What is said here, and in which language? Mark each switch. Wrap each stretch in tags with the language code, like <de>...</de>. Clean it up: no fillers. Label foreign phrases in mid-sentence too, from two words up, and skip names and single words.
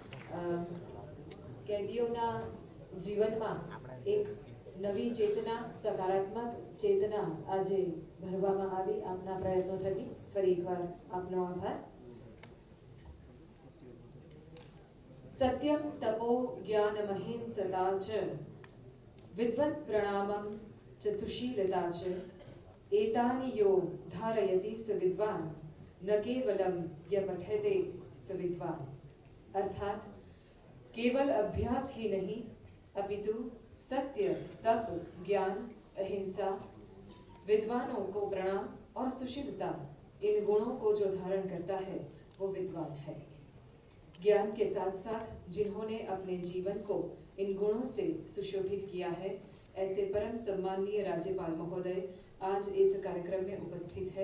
<gu>કેદીઓના જીવનમાં એક નવી ચેતના, સકારાત્મક ચેતના આજે ભરવામાં આવી આપના પ્રયત્નો થકી. ફરી એકવાર આપનો આભાર.</gu> <sa>સત્યમ તપો જ્ઞાનમહિંસતા ચ વિદ્વત પ્રણામમ ચ સુશીલતા ચ एतानि यो धारयति स विद्वान न केवलम य पठते स विद्वान.</sa> <hi>अर्थात केवल अभ्यास ही नहीं अपितु सत्य, तप, ज्ञान, अहिंसा, विद्वानों को प्रणाम और सुशीलता, इन गुणों को जो धारण करता है वो विद्वान है. ज्ञान के साथ साथ जिन्होंने अपने जीवन को इन गुणों से सुशोभित किया है ऐसे परम सम्माननीय राज्यपाल महोदय आज इस कार्यक्रम में उपस्थित है.</hi>